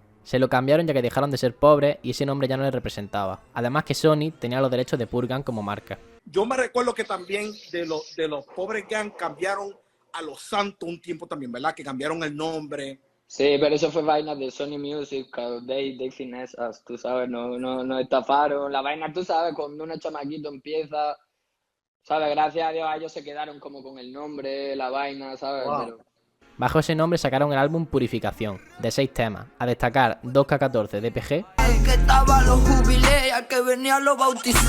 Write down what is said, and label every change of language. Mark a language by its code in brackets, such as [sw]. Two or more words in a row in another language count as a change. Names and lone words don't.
[es] Se lo cambiaron ya que dejaron de ser pobres y ese nombre ya no les representaba. Además que Sony tenía los derechos de Purgan como marca. Yo me recuerdo que también de los pobres Gang cambiaron a Los Santos un tiempo también, ¿verdad? Que cambiaron el nombre. Sí, pero eso fue vaina de Sony Music, [en] they finesas, [es] tú sabes, no estafaron. La vaina, tú sabes, cuando un chamaquito empieza... ¿Sabes? Gracias a Dios ellos se quedaron como con el nombre, la vaina, ¿sabes? Wow. Pero Bajo ese nombre sacaron el álbum Purificación, de 6 temas, a destacar 2K14 de PG, El que estaba lo jubilé, al que venía lo bauticé.